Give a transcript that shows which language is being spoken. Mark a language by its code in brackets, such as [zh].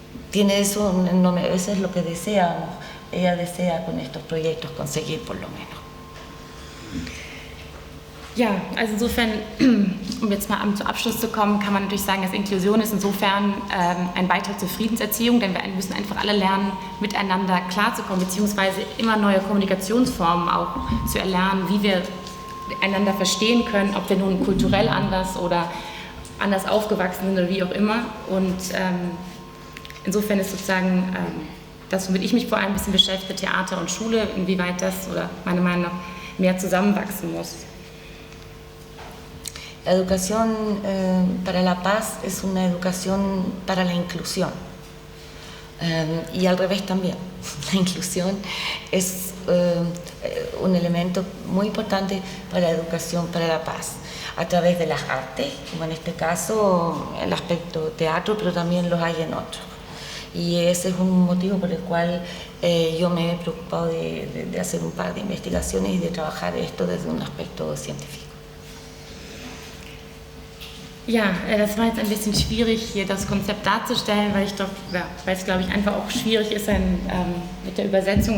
[es] Tiene eso, eso es lo que deseamos. Ella desea con estos proyectos conseguir por lo menos. [de] Ja, also insofern, um jetzt mal zum Abschluss zu kommen, kann man natürlich sagen, dass Inklusion ist insofern ein Beitrag zur Friedenserziehung, denn wir müssen einfach alle lernen, miteinander klarzukommen, beziehungsweise immer neue Kommunikationsformen auch zu erlernen, wie wir einander verstehen können, ob wir nun kulturell anders oder anders aufgewachsen sind oder wie auch immer. Und insofern ist sozusagen das, womit ich mich vor allem ein bisschen beschäftige, Theater und Schule, inwieweit das oder meiner Meinung nach mehr zusammenwachsen muss. [es] La educación para la paz es una educación para la inclusión y al revés también. La inclusión es un elemento muy importante para la educación para la paz, a través de las artes, como en este caso el aspecto teatro, pero también los hay en otros. Y ese es un motivo por el cual yo me he preocupado de hacer un par de investigaciones y de trabajar esto desde un aspecto científico. [de] Ja, das war jetzt ein bisschen schwierig, hier das Konzept darzustellen, weil es, glaube ich, einfach auch schwierig ist mit der Übersetzung.